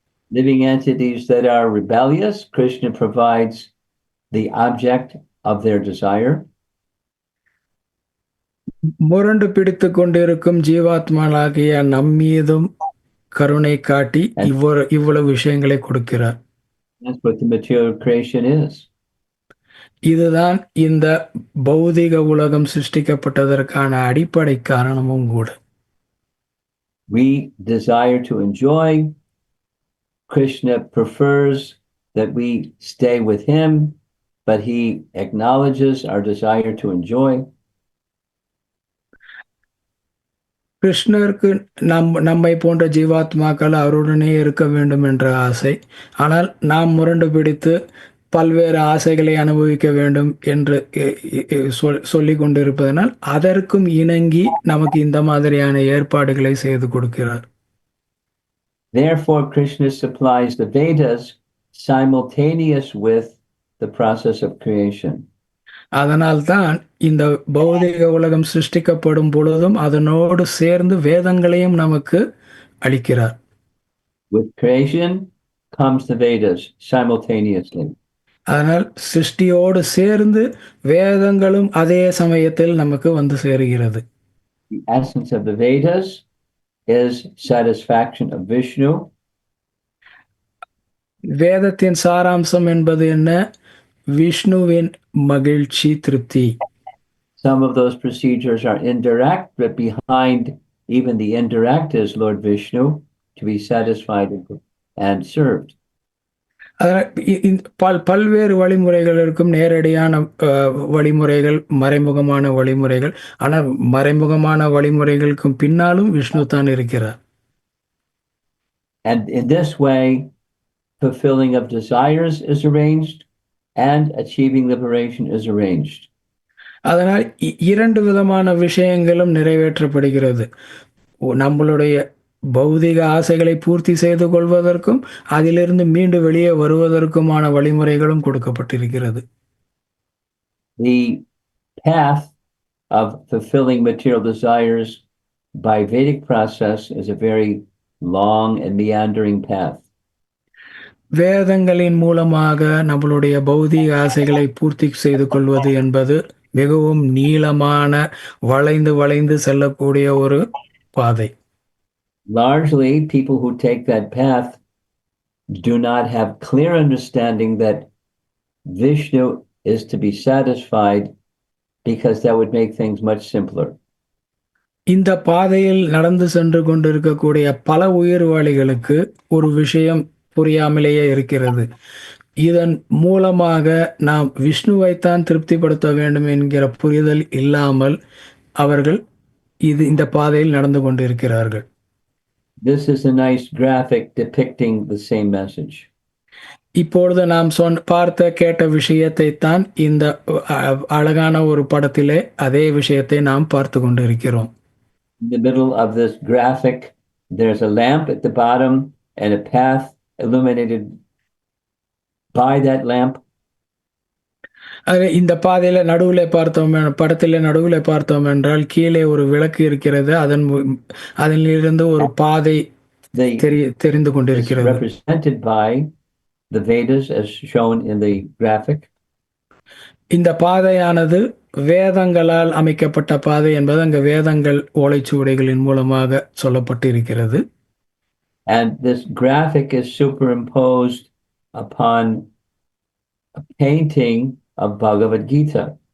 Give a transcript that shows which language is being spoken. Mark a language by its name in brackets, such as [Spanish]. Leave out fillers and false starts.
[English] Living entities that are rebellious, Krishna provides the object of their desire. [Tamil] முரண்டு பிடித்து கொண்டிருக்கும் ஜீவாத்மாளாகிய நம்மீதும் கருணை காட்டி இவ்வளவு விஷயங்களை கொடுக்கிறார். [English] That's what the material creation is. [Tamil] இதுதான் இந்த பௌதிக உலகம் சிருஷ்டிக்கப்பட்டதற்கான அடிப்படை காரணமும் கூட. [English] We desire to enjoy. Krishna prefers that we stay with him, but he acknowledges our desire to enjoy. [Tamil] கிருஷ்ணருக்கு நம்மை போன்ற ஜீவாத்மாக்கள் அவருடனே இருக்க வேண்டும் என்ற ஆசை. ஆனால் நாம் முரண்டு பிடித்து பல்வேறு ஆசைகளை அனுபவிக்க வேண்டும் என்று சொல்லிக் கொண்டிருப்பதனால் அதற்கும் இணங்கி நமக்கு இந்த மாதிரியான ஏற்பாடுகளை செய்து கொடுக்கிறார். [English] Therefore, Krishna supplies the Vedas simultaneous with the process of creation. [Tamil] அதனால்தான் இந்த பௌதிக உலகம் சிருஷ்டிக்கப்படும் பொழுதும் அதனோடு சேர்ந்து வேதங்களையும் நமக்கு அளிக்கிறார். [English] With creation comes the Vedas simultaneously. [Tamil] அதனால் சிருஷ்டியோடு சேர்ந்து வேதங்களும் அதே சமயத்தில் நமக்கு வந்து சேருகிறது. [English] The essence of the Vedas is satisfaction of Vishnu. [Tamil] வேதத்தின் சாராம்சம் என்பது என்ன? விஷ்ணுவின் மகிழ்ச்சி, திருப்தி. [English] Some of those procedures are indirect, but behind even the indirect is Lord Vishnu to be satisfied and served. [Tamil] அதனால் பல்வேறு வழிமுறைகள் இருக்கும். நேரடியான வழிமுறைகள், மறைமுகமான வழிமுறைகள். ஆனால் மறைமுகமான வழிமுறைகளுக்கும் பின்னாலும் விஷ்ணு தான் இருக்கிறார். [English] And in this way, fulfilling of desires is arranged and achieving liberation is arranged. [Tamil] அதனால் 2 விதமான விஷயங்களும் நிறைவேற்றப்படுகிறது. நம்மளுடைய பௌதிக ஆசைகளை பூர்த்தி செய்து கொள்வதற்கும், அதிலிருந்து மீண்டு வெளியே வருவதற்குமான வழிமுறைகளும் கொடுக்கப்பட்டிருக்கிறது. [English] The path of fulfilling material desires by Vedic process is a very long and meandering path. [Tamil] வேதங்களின் மூலமாக நம்மளுடைய பௌதீக ஆசைகளை பூர்த்தி செய்து கொள்வது என்பது மிகவும் நீளமான, வளைந்து வளைந்து செல்லக்கூடிய ஒரு பாதை. [English] Largely, people who take that path do not have clear understanding that Vishnu is to be satisfied, because that would make things much simpler. [Tamil] இந்த பாதையில் நடந்து சென்று கொண்டிருக்கக்கூடிய பல உயிர்வாளிகளுக்கு ஒரு விஷயம் புரியாமலேயே இருக்கிறது. இதன் மூலமாக நாம் விஷ்ணுவைத்தான் திருப்திப்படுத்த வேண்டும் என்கிற புரிதல் இல்லாமல் அவர்கள் இந்த பாதையில் நடந்து கொண்டிருக்கிறார்கள். [English] This is a nice graphic depicting the same message. [Tamil] இப்பொழுது நாம் பார்த்த கேட்ட விஷயத்தை தான் இந்த அழகான ஒரு படத்திலே அதே விஷயத்தை நாம் பார்த்து கொண்டிருக்கிறோம். [English] In the middle of this graphic, there's a lamp at the bottom and a path illuminated by that lamp. [Tamil] இந்த பாதையில நடுவுல படத்தில நடுவுல பார்த்தோம் என்றால் கீழே ஒரு விளக்கு இருக்கிறது. அதிலிருந்து ஒரு பாதை தெரிந்து கொண்டிருக்கிறது. [English] Represented by the Vedas as shown in the graphic. [Tamil] இந்த பாதையானது வேதங்களால் அமைக்கப்பட்ட பாதை என்பது அங்க வேதங்கள் ஓலைச்சுவடிகளின் மூலமாக சொல்லப்பட்டிருக்கிறது. [English] And this graphic is superimposed upon a painting of Bhagavad Gita.